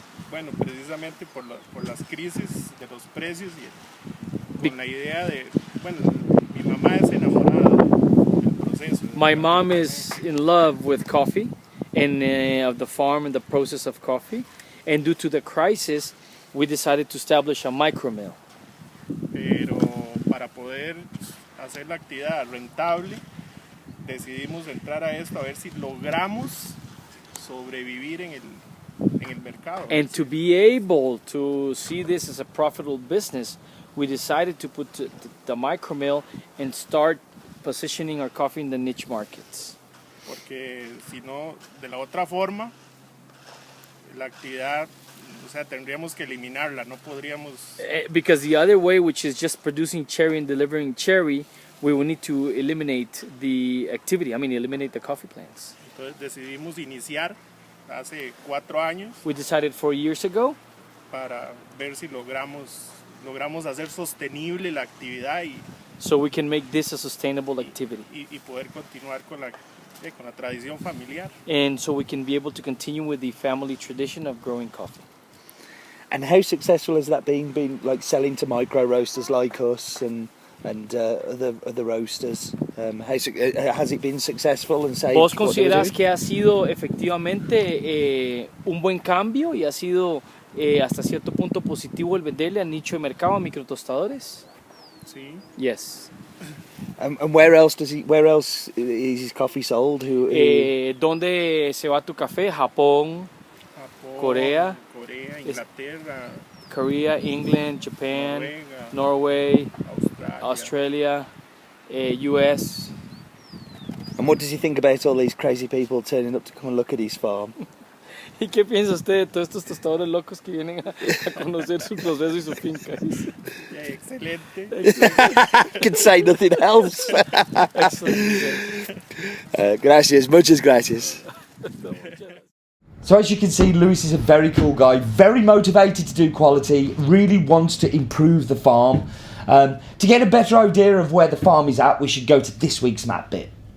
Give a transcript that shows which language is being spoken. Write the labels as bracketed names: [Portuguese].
[Spanish] Bueno, precisamente por las crisis de los precios y con la idea de, bueno, mi mamá es enamorada del proceso. [English] My mom is in love with coffee and of the farm and the process of coffee. And due to the crisis, we decided to establish a micromill. [Spanish] Pero para poder hacer la actividad rentable, decidimos entrar a esto a ver si logramos sobrevivir en el mercado. [English] And to be able to see this as a profitable business, we decided to put the micromill and start positioning our coffee in the niche markets. [Spanish] Porque si no, de la otra forma, la actividad, o sea, tendríamos que eliminarla, no podríamos. [English] Because the other way, which is just producing cherry and delivering cherry, we will need to eliminate the activity, eliminate the coffee plants. [Spanish] Entonces decidimos iniciar hace 4 años. [English] We decided 4 years ago. [Spanish] Para ver si logramos hacer sostenible la actividad [English] so we can make this a sustainable activity. [Spanish] Y poder continuar con la tradición familiar. [English] And so we can be able to continue with the family tradition of growing coffee. And how successful has that been like selling to micro roasters like us and other roasters? Has it been successful and saved? [Spanish] ¿Vos consideras que ha sido efectivamente un buen cambio y ha sido hasta cierto punto positivo el venderle al nicho de mercado a microtostadores? Sí. [English] Yes. And where else is his coffee sold? [Spanish] ¿Dónde se va tu café? Japón, Corea, Inglaterra, [English] Korea, England, Japan, Norway, Australia, US. And what does he think about all these crazy people turning up to come and look at his farm? [Spanish] ¿Y qué piensa usted de todos estos tostadores locos que vienen a conocer su proceso y su finca? Excelente. [English] I can say nothing else. Excellent. [Spanish] Gracias, muchas gracias. [English] So as you can see, Luis is a very cool guy, very motivated to do quality, really wants to improve the farm. To get a better idea of where the farm is at, we should go to this week's map bit.